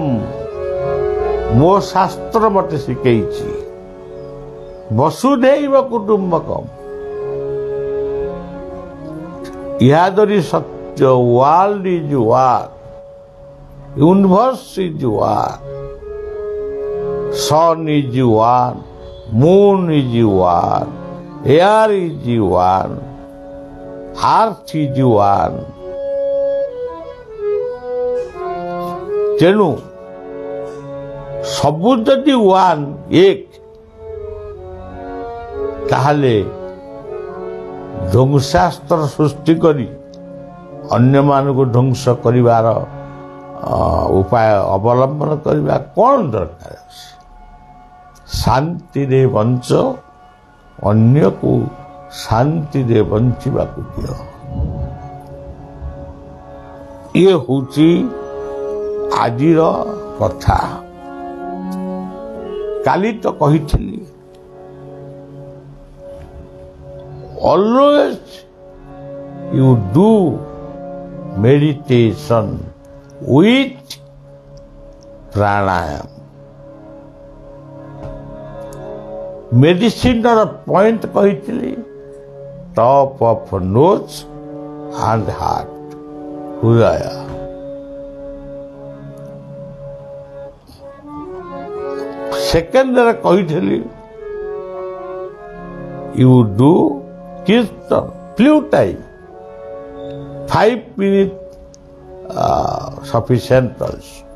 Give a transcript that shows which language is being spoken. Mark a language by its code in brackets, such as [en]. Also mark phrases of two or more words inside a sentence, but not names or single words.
[or] ମୋ ଶାସ୍ତ୍ର ମତେ ଶିଖେଇଛି [sa] ବସୁଧୈବ କୁଟୁମ୍ବକମ୍। [or] ଇହାଦରି ସତ୍ୟ, [en] world is war, universe is war, sun is one, moon is one, air is one, earth is one। [or] ତେଣୁ ସବୁ ଯଦି ୱାନ୍, ଏକ, ତାହେଲେ ଧ୍ୱଂସାସ୍ତ୍ର ସୃଷ୍ଟି କରି ଅନ୍ୟମାନଙ୍କୁ ଧ୍ୱଂସ କରିବାର ଉପାୟ ଅବଲମ୍ବନ କରିବା କ'ଣ ଦରକାର? ଶାନ୍ତିରେ ବଞ୍ଚ, ଅନ୍ୟକୁ ଶାନ୍ତିରେ ବଞ୍ଚିବାକୁ ଦିଅ। ଇଏ ହେଉଛି ଆଜିର କଥା। କାଲି ତ କହିଥିଲି, [en] always you do meditation with ପ୍ରାଣାୟାମ। [or] ମେଡିସିନର ପଏଣ୍ଟ କହିଥିଲି, [en] top of nose and heart, [or] ହୃଦୟ। ସେକେଣ୍ଡରେ କହିଥିଲି, [en] you do kirtan, few time, 5 minutes sufficient ଅଛି।